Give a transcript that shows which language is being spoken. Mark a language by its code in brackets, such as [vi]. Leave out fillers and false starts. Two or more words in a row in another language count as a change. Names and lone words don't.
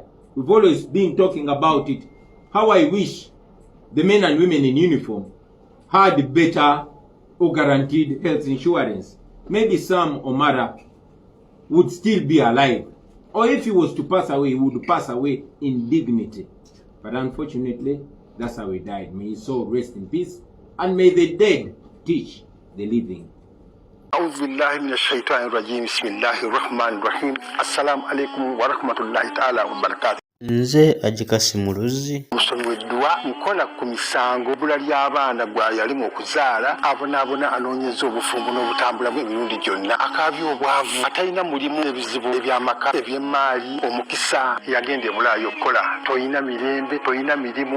[en] We've always been talking about it. How I wish the men and women in uniform had better or guaranteed health insurance. Maybe Sam Omara would still be alive. Or if he was to pass away, he would pass away in dignity. But unfortunately, that's how he died. May his soul rest in peace. And may the dead teach the living. [ar] أعوذ بالله من الشيطان الرجيم بسم الله الرحمن الرحيم السلام عليكم ورحمة الله تعالى وبركاته. [lg] Nze Ajikasi Muluzi musomi w'eddwa nkola ku misango bula ly'abaana gwa yalimu okuzaala abonaabona anoonyeza obufumbo n'obutambulamu emirundi gyonna akaabya obwavu atalina mulimu ebizibu eby'amaka eby'emmaali omukisa yagenda ebulaayo okukola toyina mirembe toyina mirimu